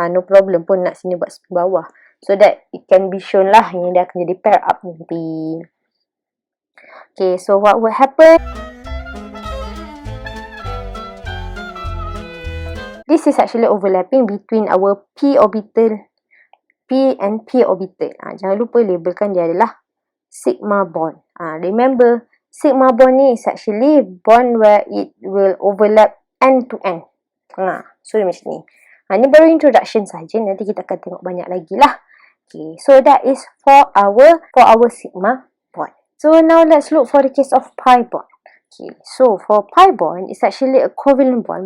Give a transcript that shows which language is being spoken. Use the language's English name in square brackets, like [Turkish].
[English] No problem [Malay] pun nak sini buat spin bawah. [English] So that it can be shown [Malay] lah yang dia akan jadi pair up nanti. [English] Okay, so what will happen? This is actually overlapping between our p orbital, p and p orbital. [Malay] Jangan lupa labelkan dia adalah sigma bond. [English] Remember, sigma bond ni is actually bond where it will overlap end to end. [Malay] So macam ni. Ni baru introduction saja. Nanti kita akan tengok banyak lagi lah. [English] Okay, so that is for our sigma bond. So now let's look for the case of pi bond. Okay, so for pi bond, it's actually a covalent bond.